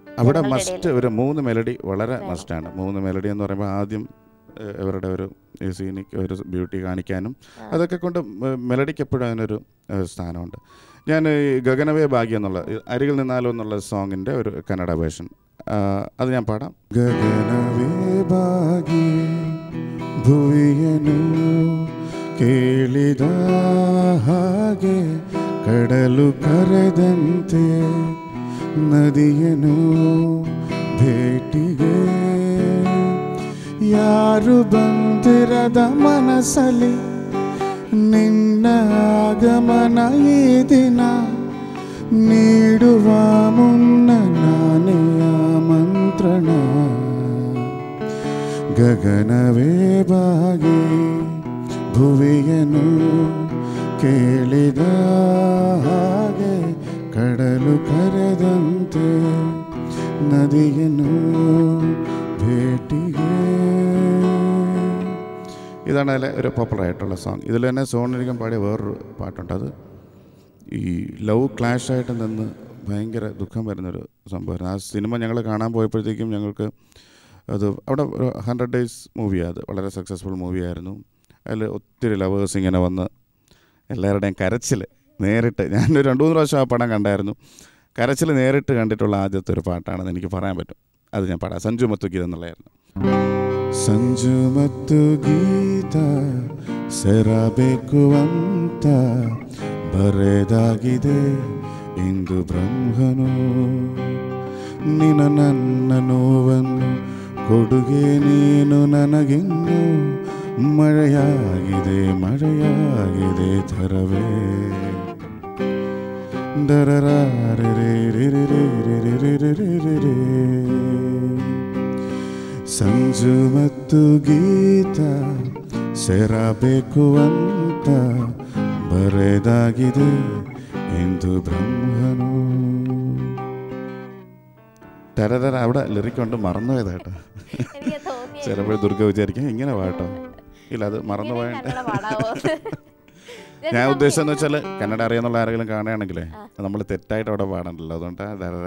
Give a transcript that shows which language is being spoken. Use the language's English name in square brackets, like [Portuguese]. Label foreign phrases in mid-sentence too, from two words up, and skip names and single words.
[Malayalam] അവിടെ മസ്റ്റ് ഒരു 3 മെലഡി വളരെ മസ്റ്റാണ്. 3 മെലഡി എന്ന് പറയുമ്പോൾ ആദ്യം ഇവരുടെ ഒരു സീനിക്ക് ഒരു ബ്യൂട്ടി കാണിക്കാനും അതൊക്കെ കൊണ്ട് മെലഡിക്ക് എപ്പോഴും അതിനൊരു സ്ഥാനമുണ്ട്. ഞാൻ ഈ ഗഗനവേ ഭാഗ്യം എന്നുള്ള അരികിൽ നിന്നാലോ എന്നുള്ള സോങ്ങിൻ്റെ ഒരു കന്നഡ വേർഷൻ അത് ഞാൻ പാടാം. [Kannada] ಗಗನವೇ ಭಾಗ್ಯ ಭುವಿಯನು ಕೇಳಿದ ಹಾಗೆ ಕಡಲು ಕರೆದಂತೆ ನದಿಯನು ಭೇಟಿಗೆ ಯಾರು ಬಂದಿರದ ಮನಸ್ಸಲ್ಲಿ ನಿನ್ನ ಆಗಮನ ಈ ದಿನ ನೀಡುವ ಮುನ್ನ ನಾನೇ ಆಮಂತ್ರಣ ಗಗನವೇ ಬಾಗಿ ಭುವಿಯನು ಕೇಳಿದ ಹಾಗೆ ಕಡಲು ಕರೆದಂತೆ ನದಿಯನು ಭೇಟಿಗೆ. [Malayalam] ഇതാണ് അതിലെ ഒരു പോപ്പുലറായിട്ടുള്ള സോങ്. ഇതിൽ തന്നെ സോണിരിക്കാൻ പാടിയ വേറൊരു പാട്ടുണ്ട്. അത് ഈ ലവ് ക്ലാഷായിട്ട് നിന്ന് ഭയങ്കര ദുഃഖം വരുന്നൊരു സംഭവമായിരുന്നു. ആ സിനിമ ഞങ്ങൾ കാണാൻ പോയപ്പോഴത്തേക്കും ഞങ്ങൾക്ക് അത് അവിടെ ഒരു 100 days മൂവിയാണ്. അത് വളരെ സക്സസ്ഫുൾ മൂവിയായിരുന്നു. അതിൽ ഒത്തിരി ലവേഴ്സ് ഇങ്ങനെ വന്ന് എല്ലാവരുടെയും കരച്ചിൽ നേരിട്ട്, ഞാനൊരു 2-3 പ്രാവശ്യം ആ പടം കണ്ടായിരുന്നു. കരച്ചിൽ നേരിട്ട് കണ്ടിട്ടുള്ള ആദ്യത്തെ ഒരു പാട്ടാണെന്ന് എനിക്ക് പറയാൻ പറ്റും. അത് ഞാൻ പാടാം. സഞ്ജു മത്തു ഗീത എന്നുള്ളതായിരുന്നു. [Kannada] ಸಂಜು ಮತ್ತು ಗೀತ ಸೇರಬೇಕು ಅಂತ ಬರೆದಾಗಿದೆ ಇಂದು ಬ್ರಹ್ಮನು. ನಿನ್ನ ನನ್ನ ನೋವನ್ನು ಕೊಡುಗೆ ನೀನು ನನಗಿನ್ನು ಮಳೆಯಾಗಿದೆ ಮಳೆಯಾಗಿದೆ ಥರವೇ. ಸಂಜು ಮತ್ತು ಗೀತ ಸೇರಬೇಕು ಅಂತ ಬರೆದಾಗಿದೆ ಇಂದು ಬ್ರಹ್ಮನು. [Malayalam] തരതര അവിടെ ലിറിക്കൊണ്ട് മറന്നു പോയതാ കേട്ടോ. ചിലപ്പോൾ ദുർഗ വിചാരിക്കും ഇങ്ങനെ പാട്ടോ. ഇല്ല, അത് മറന്നു പോയിട്ട് ഞാൻ ഉദ്ദേശിച്ചെന്ന് വെച്ചാൽ കന്നഡ അറിയാന്നുള്ള ആരെങ്കിലും കാണുകയാണെങ്കിലേ നമ്മൾ തെറ്റായിട്ട് അവിടെ പാടണ്ടല്ലോ, അതുകൊണ്ടാണ്.